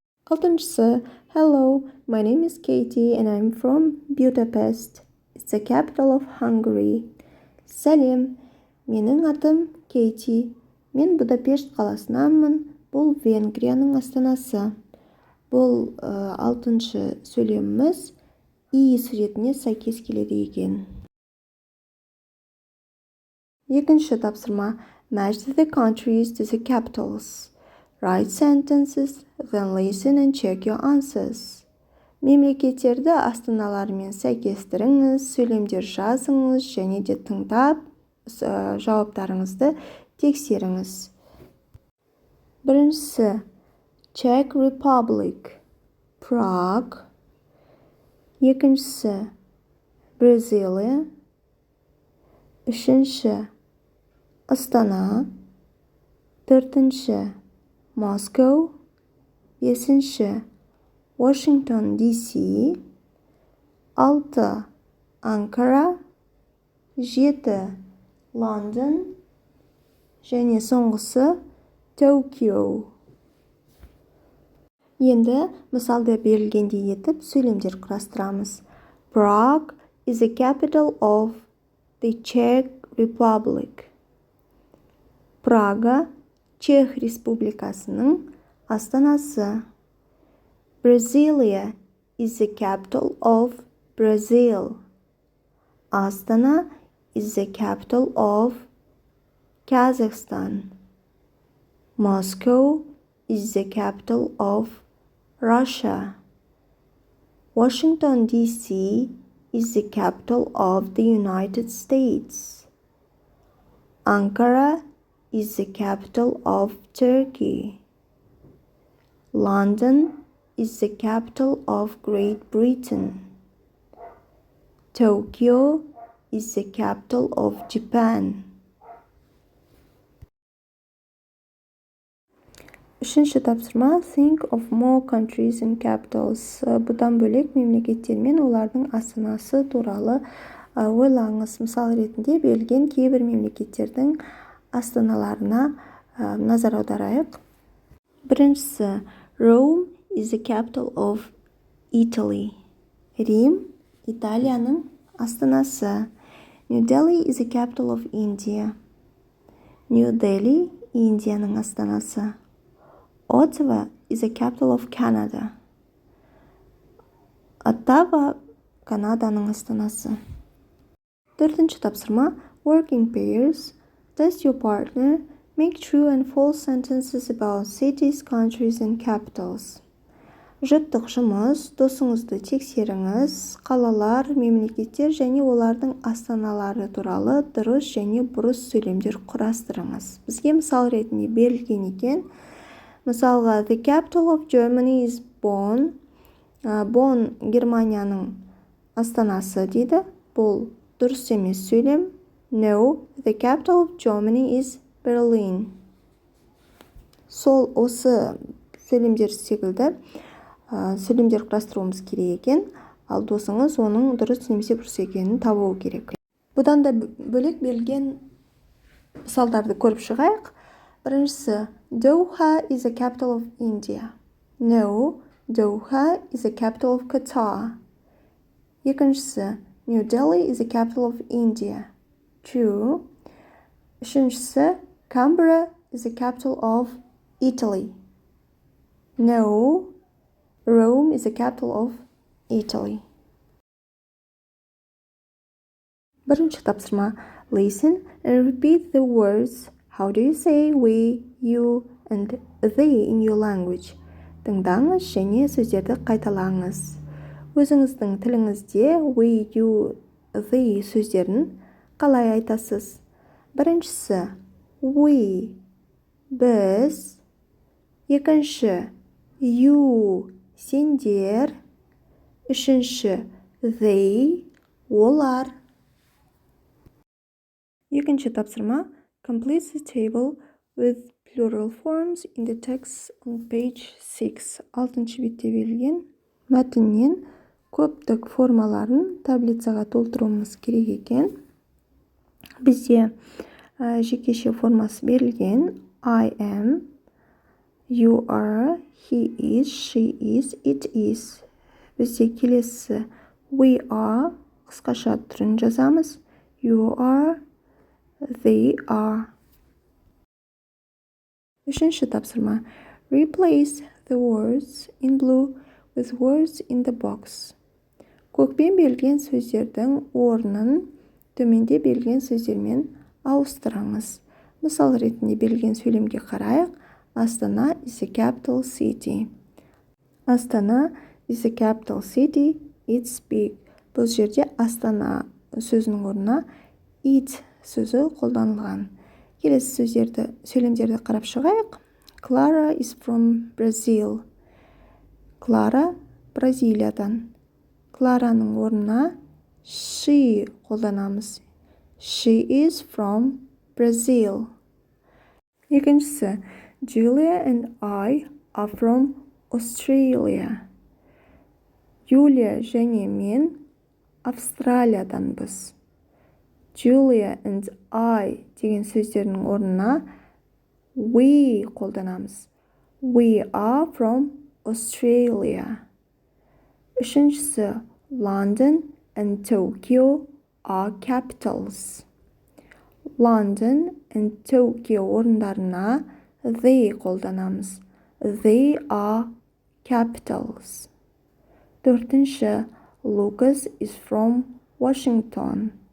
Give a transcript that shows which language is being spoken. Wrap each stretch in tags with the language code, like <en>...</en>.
<kk>Алтыншысы.</kk> <en>Hello, my name is Katie and I'm from Budapest. It's the capital of Hungary.</en> <kk>Сәлем, менің атым Кейти. Мен Будапешт қаласынанмын. Бұл Венгрияның астанасы. Бұл алтыншы сөйлеміміз И суретіне сәйкес келеді екен. Екінші тапсырма.</kk> <en>Match the countries to the capitals. Write sentences, then listen and check your answers.</en> <kk>Мемлекеттерді астаналарымен сәйкестіріңіз, сөйлемдер жазыңыз және де тыңдап жауаптарыңызды тексеріңіз. Біріншісі. Czech Republic, Prague. Екіншісі. Бразилия. Үшінші. Астана. Төртінші. Moscow. Бесінші.</kk> <en>Washington, D.C. 6. Ankara. 7. London.</en> <kk>Және соңғысы Tokyo. Енді мысалда берілгендей етіп сөйлемдер құрастырамыз.</kk> <en>Prague is the capital of the Czech Republic.</en> <kk>Прага Чех Республикасының астанасы.</kk> <en>Brasilia is the capital of Brazil. Astana is the capital of Kazakhstan. Moscow is the capital of Russia. Washington, D.C. is the capital of the United States. Ankara is the capital of Turkey. London is the capital of Great Britain. Tokyo is the capital of Japan.</en> <kk>Үшінші тапсырма.</kk> <en>Think of more countries and capitals.</en> <kk>Бұдан бөлек мемлекеттер мен олардың астанасы туралы ойлаңыз. Мысал ретінде берілген кейбір мемлекеттердің астаналарына назар аударайық. Біріншісі.</kk> <en>Rome is the capital of Italy.</en> <kk>Рим Италияның астанасы.</kk> <en>New Delhi is the capital of India.</en> <kk>New Delhi, Индияның астанасы.</kk> <en>Ottawa is the capital of Canada.</en> <kk>Ottawa, Канаданың астанасы. 4-ші тапсырма.</kk> <en>Work in pairs. Test your partner. Make true and false sentences about cities, countries, and capitals.</en> <kk>Жұптық жұмыс. Досыңызды тексеріңіз. Қалалар, мемлекеттер және олардың астаналары туралы дұрыс және бұрыс сөйлемдер құрастырыңыз. Бізге мысал ретінде берілген екен. Мысалға,</kk> <en>the capital of Germany is Bonn.</en> <kk>Bonn Германияның астанасы дейді. Бұл дұрыс емес сөйлем.</kk> <en>No, the capital of Germany is Berlin.</en> <kk>Сол осы сөйлемдер секілді сөйлемдер құрастыруымыз керек екен, ал досыңыз оның дұрыс немесе бұрыс екенін табуы керек. Бұдан да бөлек берілген мысалдарды көріп шығайық. Біріншісі,</kk> <en>Doha is the capital of India. No, Doha is the capital of Qatar.</en> <kk>Екіншісі,</kk> <en>New Delhi is the capital of India. True.</en> <kk>Үшіншісі,</kk> <en>Canberra is the capital of Italy. No, Rome is the capital of Italy.</en> <kk>Бірінші тапсырма.</kk> <en>Listen and repeat the words. How do you say we, you, and they in your language?</en> <kk>Тыңдаңыз және сөздерді қайталаңыз. Өзіңіздің тіліңізде</kk> <en>we, you, they</en> <kk>сөздерін қалай айтасыз? Біріншісі, we, біз. Екінші, you, сендер. Үшінші, they, олар. Екінші тапсырма.</kk> <en>Complete the table with plural forms in the text on page 6.</en> <kk>6-шы бетте берілген мәтіннен көптік формаларын таблицаға толтыруымыз керек екен. Бізде жекеше формасы берілген.</kk> <en>I am, you are, he is, she is, it is.</en> <kk>Бізде келесі</kk> <en>we are,</en> <kk>қысқаша түрін жазамыз.</kk> <en>You are, they are.</en> <kk>Үшінші тапсырма.</kk> <en>Replace the words in blue with words in the box.</en> <kk>Көкпен берілген сөздердің орнын төменде берілген сөздермен ауыстырыңыз. Мысал ретінде берілген сөйлемге қарайық.</kk> <en>Астана is the capital city. Астана is the capital city. It's big.</en> <kk>Бұл жерде Астана сөзінің орнына it сөзі қолданылған. Келесі сөйлемдерді қарап шығайық.</kk> <en>Clara is from Brazil.</en> <kk>Clara Бразилиядан. Клараның орнына she қолданамыз.</kk> <en>She is from Brazil.</en> <kk>Екіншісі,</kk> <en>Julia and I are from Australia.</en> <kk>Юлия және мен Австралияданбыз.</kk> <en>Julia and I</en> <kk>деген сөздердің орнына we қолданамыз.</kk> <en>We are from Australia.</en> <kk>Үшіншісі,</kk> <en>London and Tokyo are capitals.</en> <kk>London and Tokyo орындарына they қолданамыз.</kk> <en>They are capitals.</en> <kk>Төртінші,</kk> <en>Lucas is from Washington.</en>